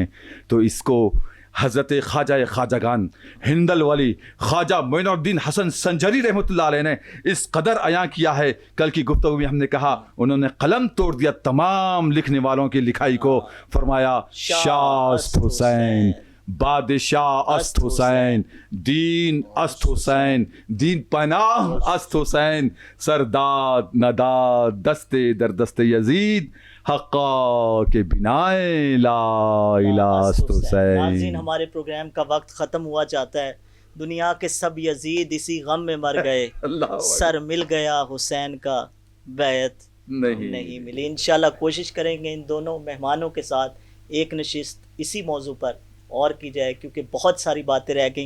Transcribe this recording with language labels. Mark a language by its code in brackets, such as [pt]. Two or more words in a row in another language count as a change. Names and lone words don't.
[ur] تو اس کو حضرت خواجہ خواجگان ہندل ولی خواجہ معین الدین حسن سنجری رحمۃ اللہ علیہ نے اس قدر عیاں کیا ہے، کل کی گفتگو میں ہم نے کہا انہوں نے قلم توڑ دیا تمام لکھنے والوں کی لکھائی کو، فرمایا [fa] شاہ است حسین، بادشاہ است حسین، دین است حسین، دین پناہ است حسین، سرداد نداد دستے در دست یزید، حقا کے بنائے لا الہ است حسین۔ [ur] ناظرین، ہمارے پروگرام کا وقت ختم ہوا جاتا ہے، دنیا کے سب یزید اسی غم میں مر گئے، سر مل گیا حسین کا بیعت نہیں ملی۔ انشاءاللہ کوشش کریں گے ان دونوں مہمانوں کے ساتھ ایک نشست اسی موضوع پر اور کی جائے، کیونکہ بہت ساری باتیں رہ گئیں۔